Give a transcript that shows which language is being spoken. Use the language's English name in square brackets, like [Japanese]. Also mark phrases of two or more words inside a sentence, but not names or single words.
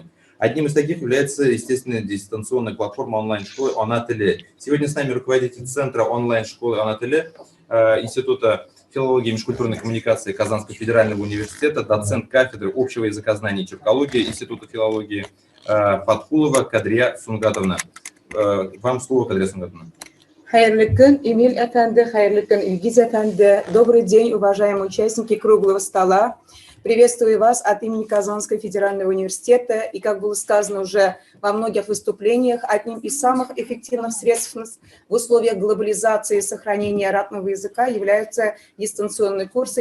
[Russian] Одним из таких является, естественно, дистанционная платформа онлайн-школы «Онателе». Сегодня с нами руководитель центра онлайн-школы «Онателе», Института филологии и межкультурной коммуникации Казанского федерального университета, доцент кафедры общего языкознания и тюркологии Института филологии Фатхулова Кадрия Сунгатовна. Вам слово, Кадрия Сунгатовна. [Tatar] Хайырлы күн, Эмиль Эфенди, хайырлы күн, Илгиз Эфенди. [Russian] Добрый день, уважаемые участники круглого стола. Приветствую вас от имени Казанского федерального университета. И, как было сказано уже во многих выступлениях, одним из самых эффективных средств в условиях глобализации и сохранения родного языка являются дистанционные курсы.